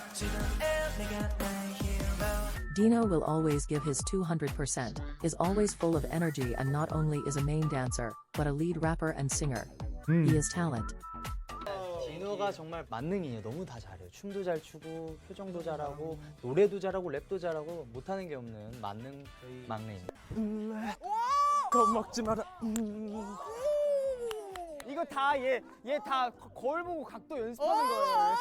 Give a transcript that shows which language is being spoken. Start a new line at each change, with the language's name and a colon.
Korean: 지금 내가 나의 hero.
English: Dino will always give his 200%, is always full of energy and not only is a main dancer, but a lead rapper and singer. He is talent.
Korean: 디노가 정말 만능이에요. 너무 다 잘해요. 춤도 잘 추고 표정도 잘하고 노래도 잘하고 랩도 잘하고 못하는 게 없는 만능 막내입니다. 겁먹지 마라. 이거 다 얘 다 거울 보고 각도 연습하는 거예요.